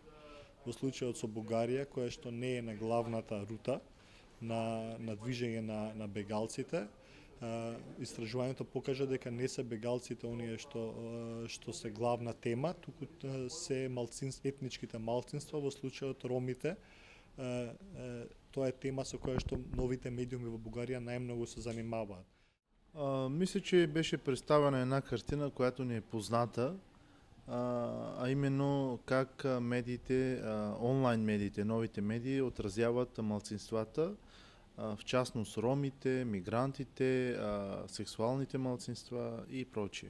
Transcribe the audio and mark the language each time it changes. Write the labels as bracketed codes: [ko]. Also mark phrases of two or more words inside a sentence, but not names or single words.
[mk] Во случајот со Бугарија, која што не е на главната рута на движење на бегалците, истражувањето покажа дека не се бегалците оние што се главна тема, туку се етничките малцинства, во случајот ромите. Тоа е тема со која што новите медиуми во Бугарија најмногу се занимаваат. [bg] Мисля, че беше представена една картина, която ни е позната, а именно как медиите, онлайн медиите, новите медии отразяват малцинствата, в частност ромите, мигрантите, сексуалните малцинства и прочие.